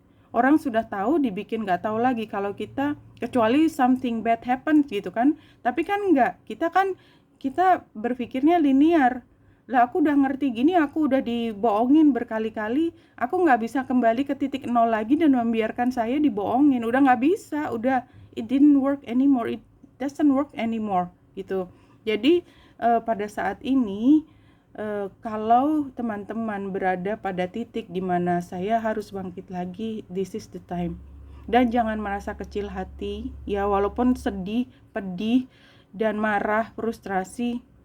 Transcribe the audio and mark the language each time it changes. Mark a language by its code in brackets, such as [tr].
[id] Orang sudah tahu, dibikin nggak tahu lagi. Kalau kita, kecuali [en] something bad happen [id] gitu kan. Tapi kan nggak, kita berpikirnya linear. Lah aku udah ngerti gini, aku udah dibohongin berkali-kali, aku nggak bisa kembali ke titik nol lagi dan membiarkan saya dibohongin. Udah nggak bisa, udah [en] it didn't work anymore, it doesn't work anymore gitu. [id] Jadi pada saat ini kalau teman-teman berada pada titik di mana saya harus bangkit lagi, [en] this is the time. [id] Dan jangan merasa kecil hati ya, walaupun sedih, pedih, dan marah, frustrasi,